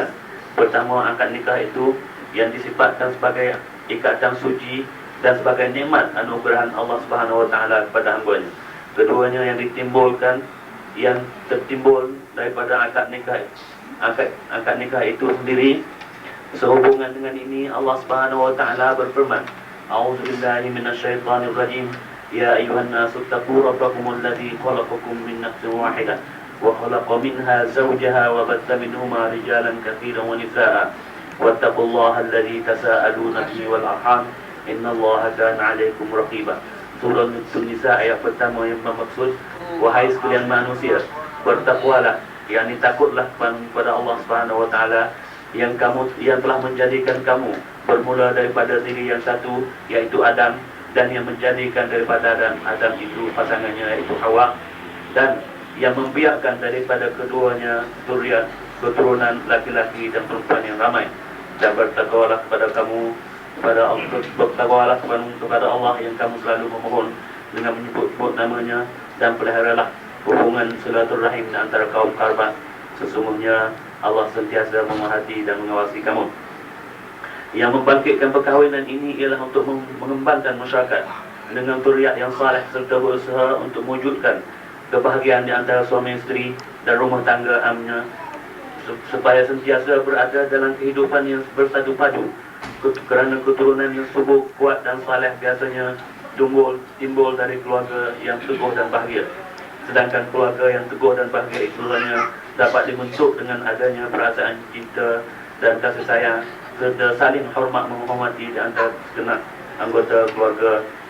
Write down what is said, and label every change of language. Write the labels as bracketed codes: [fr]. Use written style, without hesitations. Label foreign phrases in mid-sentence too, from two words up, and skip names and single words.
[ms] Pertama, akad nikah itu yang disifatkan sebagai ikatan suci dan sebagai nikmat anugerah [ar] الله سبحانه وتعالى [ms] kepada hamba-Nya. Keduanya yang tertimbul daripada akad nikah itu sendiri. Sehubungan dengan ini [ar] الله سبحانه وتعالى [ms] berfirman, [ar] "أعوذ بالله من الشيطان الرجيم. يا أيها الناس اتقوا ربكم الذي خلقكم من نفس واحدة وخلق منها زوجها وبث منهما رجالا كثيرا ونساء واتقوا الله الذي تساءلون به والأرحام إن الله كان عليكم رقيبا." [ms] Surah An-Nisa ayat pertama yang bermaksud, wahai sekalian manusia, bertakwalah, yakni takutlah kepada [ar] الله سبحانه وتعالى [ms] yang telah menjadikan kamu bermula daripada diri yang satu, yaitu Adam, dan yang menjadikan daripada Adam itu pasangannya, yaitu Hawa, dan yang membiarkan daripada keduanya zuriat keturunan laki-laki dan perempuan yang ramai. Dan bertakwalah kepada Allah yang kamu selalu memohon dengan menyebut namanya, dan peliharalah hubungan silaturahim antara kaum kerabat. Sesungguhnya Allah sentiasa memerhati dan mengawasi kamu. Yang membangkitkan perkahwinan ini ialah untuk mengembangkan masyarakat dengan zuriat yang saleh serta berusaha untuk mewujudkan kebahagiaan di antara suami isteri dan rumah tangga amnya, supaya sentiasa berada dalam kehidupan yang bersatu padu. Kerana keturunan yang subur, kuat dan saleh biasanya timbul dari keluarga yang teguh dan bahagia. Sedangkan keluarga yang teguh dan bahagia itu hanya dapat dibentuk dengan adanya perasaan cinta dan kasih sayang serta saling menghormati di antara segenap anggota keluarga.